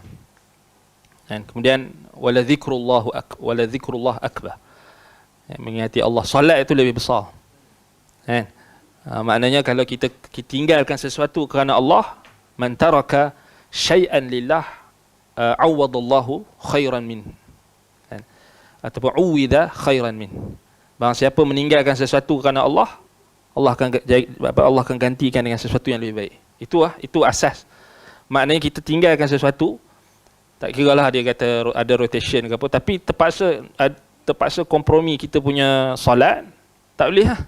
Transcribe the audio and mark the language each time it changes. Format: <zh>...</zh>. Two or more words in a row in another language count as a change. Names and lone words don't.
<ms>Dan kemudian</ms> <ar>ولذكر الله أكبر.</ar> <ms>Mengingati Allah, solat itu lebih besar. Kan? Maknanya kalau kita tinggalkan sesuatu kerana Allah,</ms> <ar>من ترك شيئا لله عوضه الله خيرا من,</ar> <ms>kan? Ataupun</ms> <ar>عوض خيرا من.</ar> <ms>Barang siapa meninggalkan sesuatu kerana Allah, Allah akan gantikan dengan sesuatu yang lebih baik. Itu asas. Maknanya kita tinggalkan sesuatu, tak kira lah dia kata ada rotation ke apa, tapi terpaksa kompromi kita punya solat, tak boleh lah.</ms>